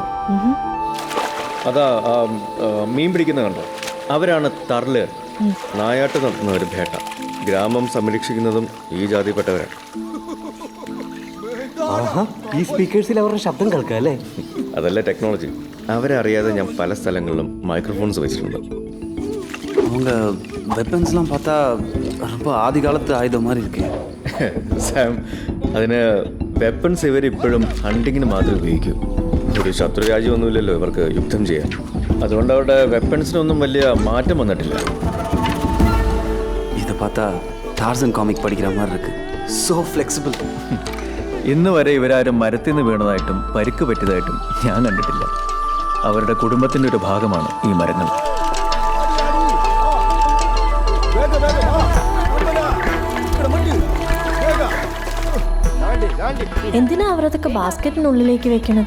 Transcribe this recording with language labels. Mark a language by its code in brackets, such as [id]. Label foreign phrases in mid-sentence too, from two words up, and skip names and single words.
[ml] അതാ മീൻ പിടിക്കുന്ന കണ്ടോ, അവരാണ് തർലേർ. നായാട്ട് നടത്തുന്ന ഒരു ഭേട്ട. ഗ്രാമം സംരക്ഷിക്കുന്നതും ഈ ജാതിപ്പെട്ടവരാണ്. ഈ സ്പീക്കേഴ്സിൽ അവരുടെ ശബ്ദം കേൾക്കാം അല്ലേ? അതല്ല ടെക്നോളജി. അവരെ അറിയാതെ ഞാൻ പല സ്ഥലങ്ങളിലും മൈക്രോഫോൺസ് വെച്ചിട്ടുണ്ട്. [ta] அவங்க வெப்பன்ஸ்லாம் பார்த்தா ரொம்ப ஆதி காலத்து ஆயுதம் மாதிரி இருக்கு. [ml] സാം, അതിന് വെപ്പൺസ് ഇവരിപ്പോഴും ഹണ്ടിങ്ങിന് മാത്രമേ ഉപയോഗിക്കൂ. ഒരു ശത്രുരാജ്യമൊന്നുമില്ലല്ലോ ഇവർക്ക് യുദ്ധം ചെയ്യാൻ. അതുകൊണ്ട് അവരുടെ വെപ്പൺസിനൊന്നും വലിയ മാറ്റം വന്നിട്ടില്ല. [ta] இதை பார்த்தா டார்சன் காமிக் படிக்கிற மாதிரி இருக்கு. [en] So flexible. [ml] ഇന്ന് വരെ ഇവരാരും മരത്തിൽ നിന്ന് വീണതായിട്ടും പരിക്ക് പറ്റിയതായിട്ടും ഞാൻ കണ്ടിട്ടില്ല. അവരുടെ കുടുംബത്തിൻ്റെ ഒരു ഭാഗമാണ് ഈ മരങ്ങൾ. എന്തിനാ അവരതൊക്കെ ബാസ്ക്കറ്റിനുള്ളിലേക്ക് വെക്കണത്?